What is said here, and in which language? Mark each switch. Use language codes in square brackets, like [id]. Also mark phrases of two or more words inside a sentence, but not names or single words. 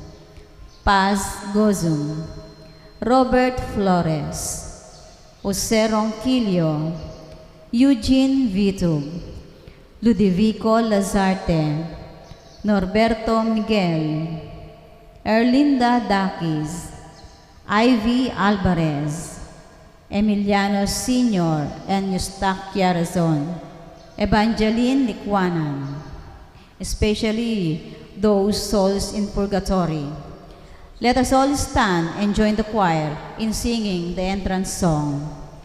[en] Paz Gozum, Robert Flores, Jose Ronquillo, Eugene Vitug, Ludovico Lazarte, Norberto Miguel, Erlinda Dakis, Ivy Alvarez, Emiliano Sr. and Eustaquia Razon, Evangeline Liquanan, especially those souls in purgatory. Let us all stand and join the choir in singing the entrance song.